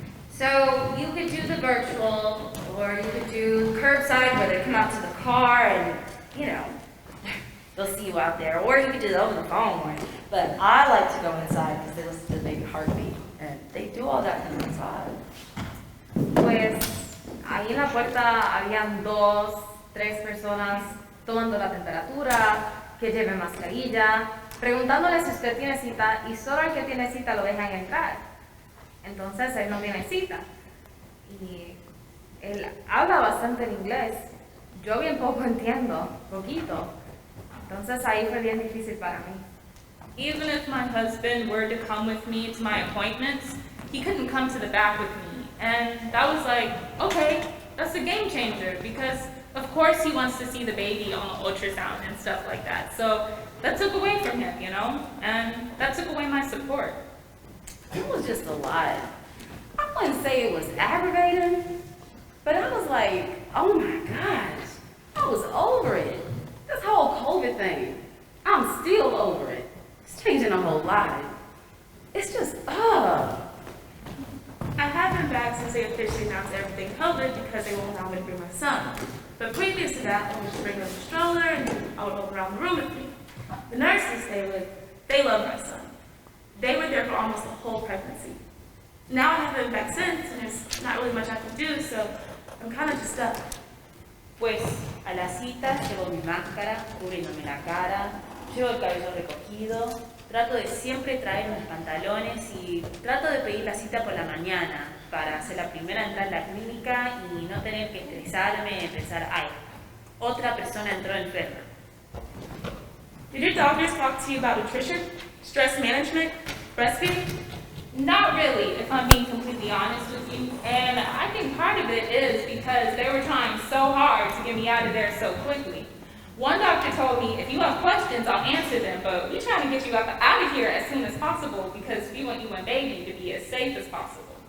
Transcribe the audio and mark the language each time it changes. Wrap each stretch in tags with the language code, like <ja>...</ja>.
<en>So you could do the virtual, or you could do curbside where they come out to the car and, you know, they'll see you out there. Or you could do it over the phone. But I like to go inside because they listen to the baby heartbeat. And they do all that from inside.</en> <es>Pues, ahí en la puerta habían 2, 3 personas tomando la temperatura, que lleven mascarilla, preguntándole si usted tiene cita y solo el que tiene cita lo dejan entrar. Entonces él no tiene cita. Y él habla bastante en inglés. Yo bien poco entiendo, poquito. Entonces ahí fue bien difícil para mí.</es> <en>Even if my husband were to come with me to my appointments, he couldn't come to the back with me. And that was like, okay, that's a game changer because of course he wants to see the baby on the ultrasound and stuff like that. So that took away from him, you know, and that took away my support. It was just a lot. I wouldn't say it was aggravating, but I was like, oh my gosh, I was over it. This whole COVID thing, I'm still over it. It's changing a whole lot. It's just, I have been back since they officially announced everything COVID because they won't have a bring my son. But previous to that, I would just bring them a stroller and I would walk around the room with me. The nurses they love my son. They were there for almost the whole pregnancy. Now I haven't been back since, and there's not really much I can do, so I'm kind of just stuck.</en> <es>Pues a las citas llevo mi máscara, cubriéndome la cara, llevo el cabello recogido, trato de siempre traer mis pantalones y trato de pedir la cita por la mañana para ser la primera en entrar a la clínica y no tener que estresarme y pensar, ay, otra persona entró enferma.</es> <en>Did your doctors talk to you about nutrition, stress management, breastfeeding? Not really, if I'm being completely honest with you. And I think part of it is because they were trying so hard to get me out of there so quickly. One doctor told me, if you have questions, I'll answer them, but we're trying to get you out of here as soon as possible because we want you and baby to be as safe as possible.</en>